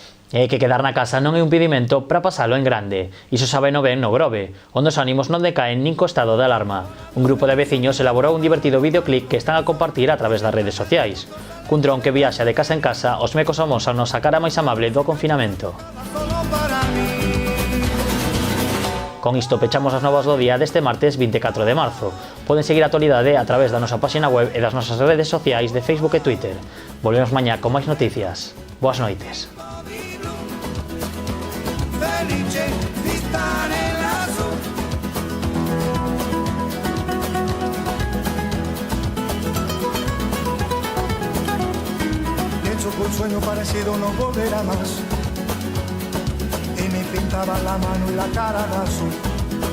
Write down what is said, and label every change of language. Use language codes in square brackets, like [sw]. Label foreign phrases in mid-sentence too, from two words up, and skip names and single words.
[gl] E que quedar na casa non é un pedimento para pasalo en grande. Iso sabeno ben no Grove, onde os ánimos non decaen nin co estado de alarma. Un grupo de veciños elaborou un divertido videoclip que están a compartir a través das redes sociais. Cun dron que viaxa de casa en casa, os mecos amosanos a cara máis amable do confinamento. Con isto pechamos as novas do día deste martes 24 de marzo. Poden seguir a actualidade a través da nosa página web e das nosas redes sociais de Facebook e Twitter. Volvemos mañá con máis noticias. Boas noites. [it] Felice di stare lassù. [es] Pienso que un sueño parecido no volverá más. Y me pintaba la mano y la cara de azul.